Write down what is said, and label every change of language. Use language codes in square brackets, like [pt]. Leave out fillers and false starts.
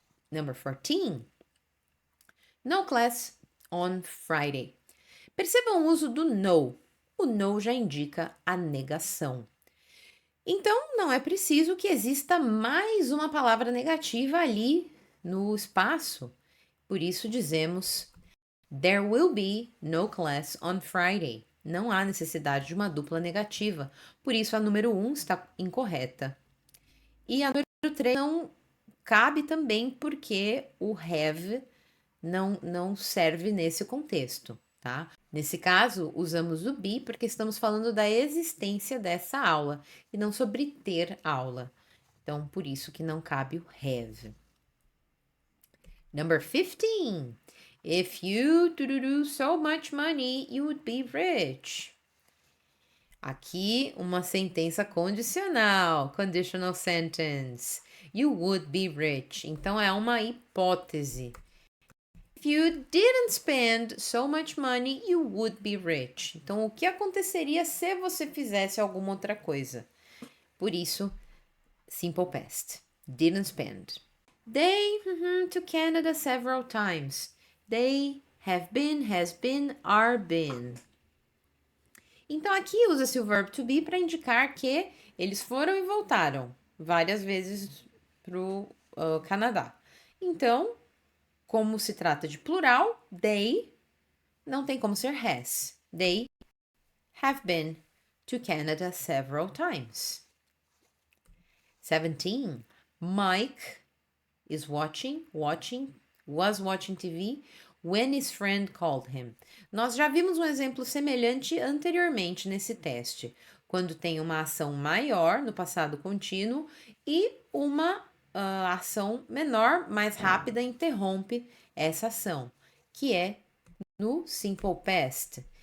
[en] Number 14. No class on Friday. [pt] Percebam o uso do no. O no já indica a negação. Então, não é preciso que exista mais uma palavra negativa ali no espaço. Por isso dizemos [en] There will be no class on Friday. [pt] Não há necessidade de uma dupla negativa, por isso a número 1 está incorreta. E a número 3 não cabe também porque o have não serve nesse contexto, tá? Nesse caso, usamos o be porque estamos falando da existência dessa aula e não sobre ter aula. Então, por isso que não cabe o have. [en] Number 15. If you do so much money, you would be rich. [pt] Aqui, uma sentença condicional, [en] conditional sentence. You would be rich. [pt] Então, é uma hipótese. [en] If you didn't spend so much money, you would be rich. [pt] Então, o que aconteceria se você fizesse alguma outra coisa? Por isso, simple past. [en] Didn't spend. They to Canada several times. They have been, has been, are been. [pt] Então, aqui usa-se o verbo to be para indicar que eles foram e voltaram várias vezes para o Canadá. Então, como se trata de plural, they não tem como ser has. [en] They have been to Canada several times. 17. Mike is was watching TV when his friend called him. [pt] Nós já vimos um exemplo semelhante anteriormente nesse teste, quando tem uma ação maior no passado contínuo e uma ação menor, mais rápida, interrompe essa ação, que é no simple past.